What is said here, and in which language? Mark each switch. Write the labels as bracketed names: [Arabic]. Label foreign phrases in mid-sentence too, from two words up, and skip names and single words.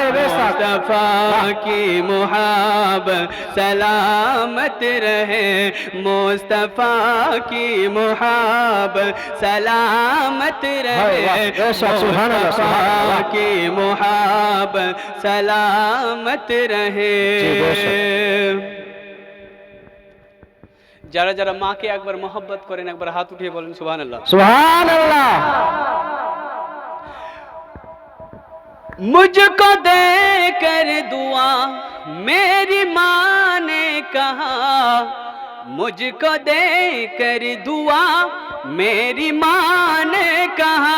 [Urdu] مصطفیٰ کی محبت سلامت رہے. مصطفیٰ کی محبت سلامت رہے. مصطفیٰ کی محبت سلامت رہے. [Bangla] যারা যারা মাকে একবার মোহব্বত করেন একবার হাত উঠিয়ে বলেন [Arabic] سبحان الله سبحان الله. [Urdu] مجھ کو دے کر دعا میری ماں نے کہا. مجھ کو دے کر دعا میری ماں نے کہا.